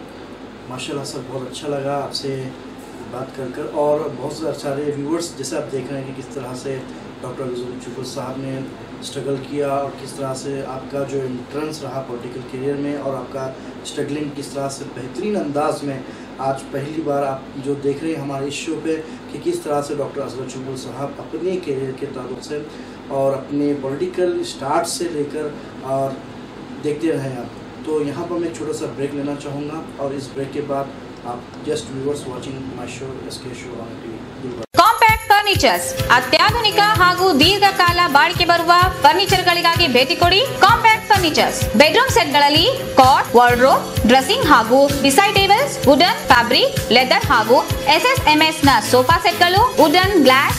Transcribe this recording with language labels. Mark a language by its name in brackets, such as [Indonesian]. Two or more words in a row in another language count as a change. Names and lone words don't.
[Hindi] माशाल्लाह सर, बहुत अच्छा लगा आपसे बात कर और बहुत सारे व्यूअर्स जैसे आप देख रहे हैं कि किस तरह से डॉक्टर अज़गर चुगल साहब ने स्ट्रगल किया और किस तरह से आपका जो एंट्रेंस रहा [English] political career [Hindi] में और आपका स्ट्रगलिंग किस तरह से बेहतरीन अंदाज में आज पहली बार आप जो देख रहे हैं हमारे इस शो पे कि किस तरह से डॉक्टर अज़गर चुगल साहब अपने करियर के ताल्लुक से और अपने [English] political start [Hindi] से लेकर और देखते रहे आप। तो यहाँ पर मैं एक छोटा सा ब्रेक लेना चाहूँगा और इस ब्रेक के बाद आप [English] just viewers watching my show SK show on TV. [Kannada] ಕಾಂಪ್ಯಾಕ್ಟ್ ಫರ್ನಿಚರ್ಸ್ ಅತ್ಯಾಧುನಿಕ ಹಾಗೂ ದೀರ್ಘಕಾಲ ಬಾಳಿಕೆ ಬರುವ ಫರ್ನಿಚರ್ಗಳಿಗಾಗಿ ಭೇಟಿ ಕೊಡಿ ಕಾಂಪ್ಯಾಕ್ಟ್ ಫರ್ನಿಚರ್ಸ್। [English] bedroom setಗಳಲ್ಲಿ cot, wardrobe, dressing ಹಾಗೂ decide tables, wooden, fabric, leather ಹಾಗೂ SSMS ನ sofa setಗಳು, wooden, glass